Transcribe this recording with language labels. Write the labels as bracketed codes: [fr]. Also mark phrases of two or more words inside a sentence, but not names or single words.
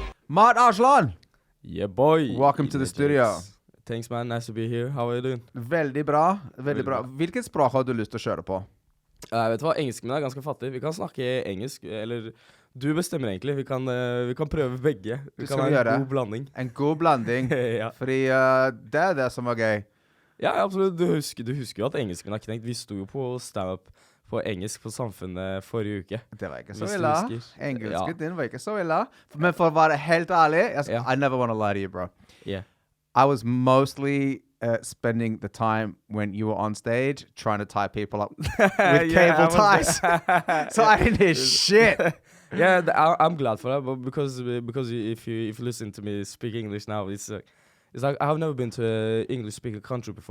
[en] Mert Arslan! Yeah, boy. Welcome to the studio. Thanks, man. Nice to be here. How are you doing? [no] Veldig bra. Veldig bra. Hvilket språk har du lyst til å kjøre på? Vet du hva? Engelsken min er ganske fattig. Vi kan snakke engelsk, eller du bestemmer egentlig. Vi kan prøve begge. Vi kan ha en god blanding. En god blanding. Ja. Fordi det er det som var gøy. Ja, absolutt. Du husker jo at engelsken har knekt. Vi sto jo på stand-up på engelsk på Samfunnet forrige uke. Det var ikke så ille. Engelsken din var ikke så ille. Men for å være helt ærlig, [en] I never want to lie to you, bro. Yeah. I was mostly spending the time when you were on stage trying to tie people up with cable ties. So I didn't hear shit. Yeah, I'm glad for that, but because if you listen to me speak English now, it's like I've never been to an English-speaking country before.